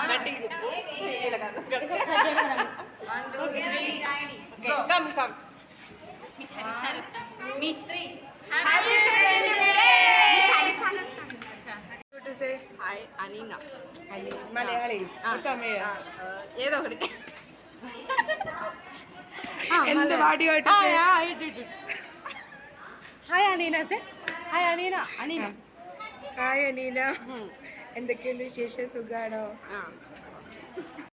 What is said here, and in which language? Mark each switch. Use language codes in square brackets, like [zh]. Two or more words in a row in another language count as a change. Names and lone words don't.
[en] Come come miss happy friendship day. to say hi Aneena [te] మలయాళీ తమిళ ఏదో ఒకటి [ml] എന്ത് പാടി [en] hi Aneena say hi Aneena Aneena hi Aneena [ml] എന്തൊക്കെയുണ്ട് വിശേഷം? സുഖാണോ?